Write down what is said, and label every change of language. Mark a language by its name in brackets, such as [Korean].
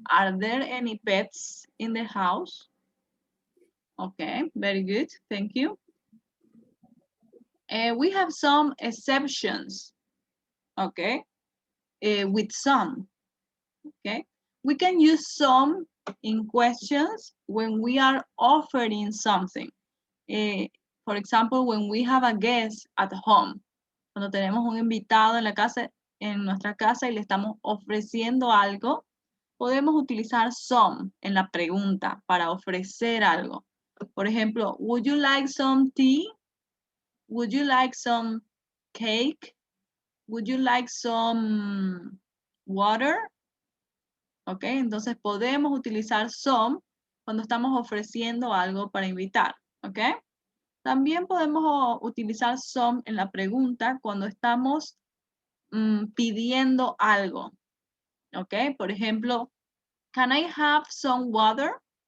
[English] Are there any pets in the house? Okay, very good. Thank you. We have some exceptions, okay, with some, okay. We can use some in questions when we are offering something. For example, when we have a guest at home, [Spanish] cuando tenemos un invitado en la casa, en nuestra casa y le estamos ofreciendo algo, podemos utilizar some en la pregunta para ofrecer algo. Por ejemplo, [English] would you like some tea? Would you like some cake? Would you like some water? [Spanish] Ok, entonces podemos utilizar some cuando estamos ofreciendo algo para invitar. Ok. También podemos utilizar some en la pregunta cuando estamos pidiendo algo. [English] Ok, [Spanish] por ejemplo, [English] can I have some water?